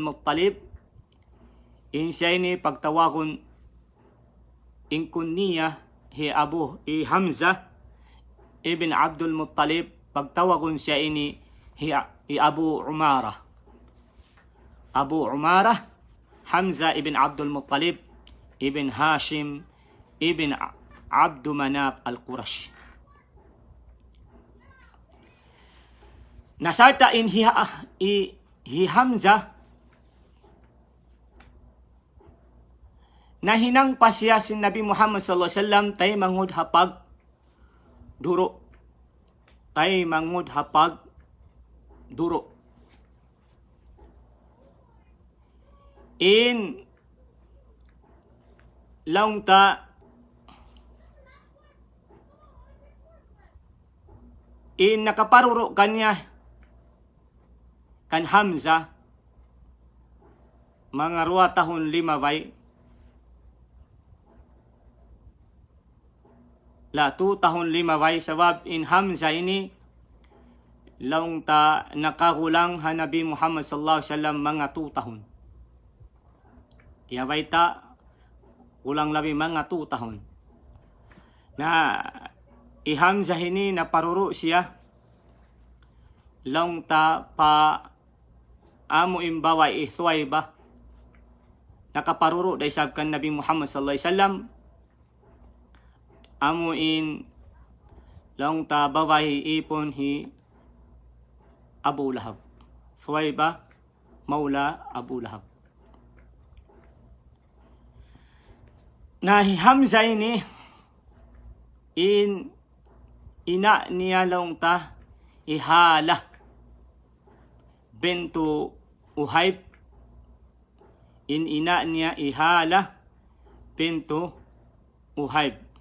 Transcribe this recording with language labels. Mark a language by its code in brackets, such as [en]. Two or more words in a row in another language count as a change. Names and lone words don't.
[tsg] Muttalib in siya ni pagtawagon in kunniya hi Abu i Hamza ibn Abdul Muttalib pagtawagon siya ini hi Abu Umara Hamza ibn Abdul Muttalib ibn Hashim ibn Abdu Manaf al-Qurashi. Nasarta in hi Hamza nahinang pa siya sin Nabi Muhammad [ar] صلى الله عليه وسلم [tsg] tay mangud hapag duro. In laung ta in nakaparuro kanya kan Hamza mga 2 tahun 5 bay 2 tahun 5 bay sabab in Hamza ini laung ta nakakulang ha Nabi Muhammad [ar] صلى الله عليه وسلم [tsg] mga 2 tahun. Ya baita kulang labi mga 2 tahun. Na i Hamza ini naparuro siya laung ta pa amo imbawa Thuwaiba nakaparuro dahil sabkan Nabi Muhammad [ar] صلى الله عليه وسلم [tsg] amo in laung ta babae ipon hi Abu Lahab. Thuwaiba maula Abu Lahab. Na Hamza ini ina niya lang ta Ihala bintu Uhayb. Ina niya Ihala bintu Uhayb.